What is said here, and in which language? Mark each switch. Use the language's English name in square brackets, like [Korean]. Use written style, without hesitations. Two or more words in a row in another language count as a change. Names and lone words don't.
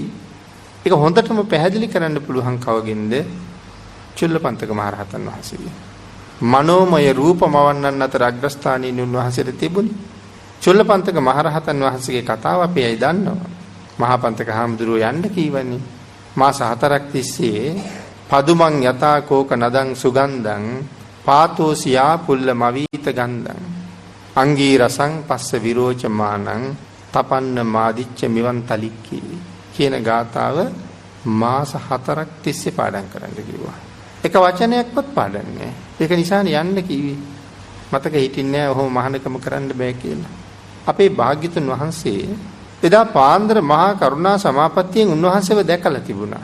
[Sinhala] ඒක හොඳටම පැහැදිලි කරන්න පුළුවන් කවගෙන්ද? චුල්ලපන්තක මහරහතන් වහන්සේ. මනෝමය රූප මවන්නන් අතර අග්‍රස්ථානීය උන්වහන්සේට තිබුණේ. චුල්ලපන්තක මහරහතන් වහන්සේගේ කතාව අපි අය දන්නවා. මහා පන්තක හාමුදුරුවෝ යන්න කීවනේ. මාස 4ක් තිස්සේ [Pali] පදුමන් යතා කෝක නදං සුගන්ධං පාතෝසියා පුල්ල මවීත ගන්ධං අංගී රසං පස්ස විරෝචමානං තපන්න මාදිච්ච මිවන් තලික්කි [Sinhala] කියන ගාතාව මාස 4ක් තිස්සේ පාඩම් කරන්න කිව්වා. එක වචනයක්වත් පාඩම් නැහැ. ඒක නිසානේ යන්න කිව්වේ. මතක හිටින්නේ නැහැ ඔහොම මහානකම කරන්න බෑ කියලා. අපේ භාග්‍යතුන් වහන්සේ එදා පාන්දර මහා කරුණා සමාපත්තියෙන් උන්වහන්සේව දැකලා තිබුණා.